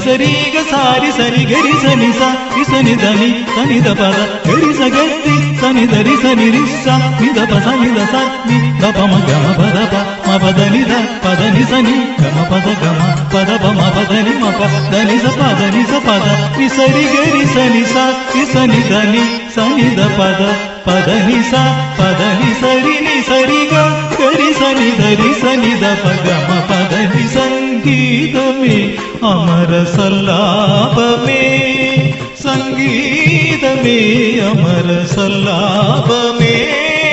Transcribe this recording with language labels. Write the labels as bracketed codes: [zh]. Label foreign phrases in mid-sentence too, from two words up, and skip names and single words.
[te] സരി ഗ സാരി സരി ഗരി സനി സ രി സനി ധനി സനി ദപ ദ ഗരി സ ഗരി സനി ധരി സനി രി സ നി ദപ സനി ദ സ നി ദപ മ ഗ മ പ ദ പ മ പദനി ധ പദനി സനി ഗ മ പദ ഗ മ പദ പ മ പദനി മ പ ധനി സ പദനി സ പദ നി സരി ഗരി സനി സ രി സനി ധനി സനി ദ പദ పదని స పదని సరిని సరిగా గరి సని ధరి సని ద పగమ పదని సంగీతమే అమర సల్లాపమే సంగీతమే అమర సల్లాపమే